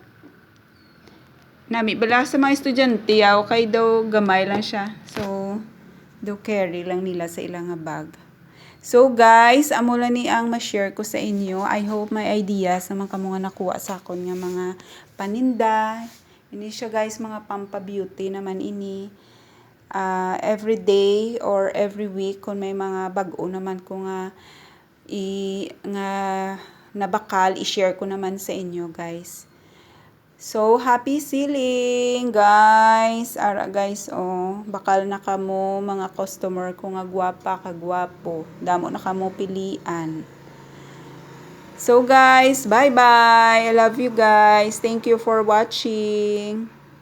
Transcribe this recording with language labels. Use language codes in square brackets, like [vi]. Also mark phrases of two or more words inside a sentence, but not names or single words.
[hil] Nami bala sa mga estudyante, kay daw gamay lang siya. So, daw carry lang nila sa ilang bag. [en] So guys, [hil] amo lang ni ang ma-share ko sa inyo. [en] I hope [hil] may idea sa mga kamo nga nakuha sa akon nga mga paninda. Ini siya guys, mga pampa-beauty naman ini. [en] Every day or every week [hil] kung may mga bag-o naman ko nga nabakal, i-share ko naman sa inyo guys. [en] So, happy selling, guys. [hil] Ara, guys, bakal na kamo mga customer ko nga gwapa, kagwapo. Damo na kamo pilian. [en] So, guys, bye-bye. I love you, guys. Thank you for watching.